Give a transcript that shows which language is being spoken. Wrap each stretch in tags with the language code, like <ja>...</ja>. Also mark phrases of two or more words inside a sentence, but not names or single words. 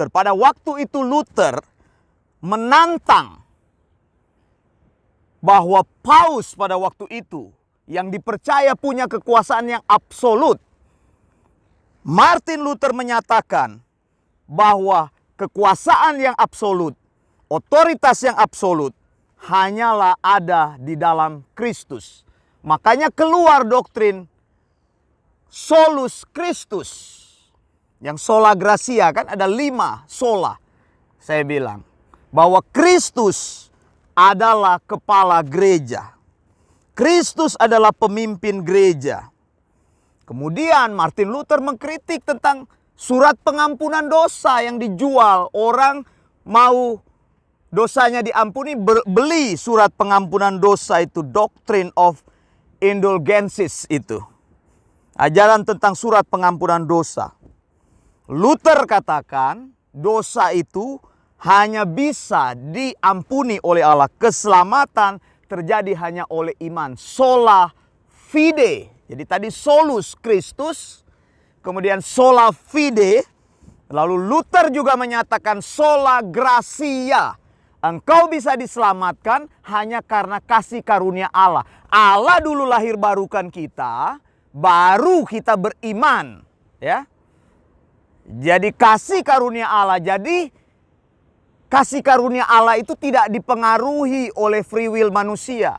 <id>Pada waktu itu Luther menantang bahwa Paus pada waktu itu yang dipercaya punya kekuasaan yang absolut. Martin Luther menyatakan bahwa kekuasaan yang absolut, otoritas yang absolut hanyalah ada di dalam Kristus. Makanya keluar doktrin</id> <la>solus Christus. Yang sola gratia,</la> <id>kan ada 5 sola. Saya bilang bahwa Kristus adalah kepala gereja. Kristus adalah pemimpin gereja. Kemudian Martin Luther mengkritik tentang surat pengampunan dosa yang dijual. Orang mau dosanya diampuni, beli surat pengampunan dosa itu,</id> <en>Doctrine of Indulgences itu.</en> <id>Ajaran tentang surat pengampunan dosa. Luther katakan dosa itu hanya bisa diampuni oleh Allah. Keselamatan terjadi hanya oleh iman.</id> <la>Sola fide.</la> <id>Jadi tadi</id> <la>solus Christus,</la> <id>kemudian</id> <la>sola fide.</la> <id>Lalu Luther juga menyatakan</id> <la>sola gratia.</la> <id>Engkau bisa diselamatkan hanya karena kasih karunia Allah. Allah dulu lahir barukan kita, baru kita beriman. Ya. Jadi kasih karunia Allah. Jadi kasih karunia Allah itu tidak dipengaruhi oleh</id> <en>free will</en> <id>manusia.</id>